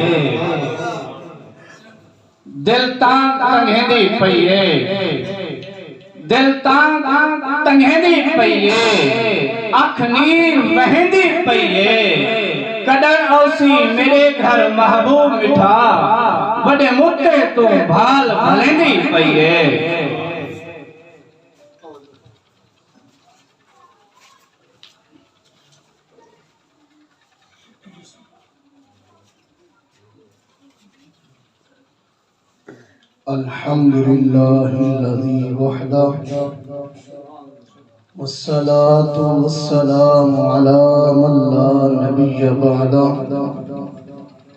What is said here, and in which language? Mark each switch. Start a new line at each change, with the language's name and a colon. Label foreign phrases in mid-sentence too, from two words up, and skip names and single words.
Saraiki: دل تان تنگھیندی پئی ہے دل تان تنگھیندی پئی ہے اکھ نیر وہندی پئی ہے کڈر اوسی میرے گھر محبوب مٹھا بڑے مٹے تو بھال بھلیندی پئی ہے
Arabic: الحمد لله الذي وحده والصلاة والسلام على من لا نبي بعده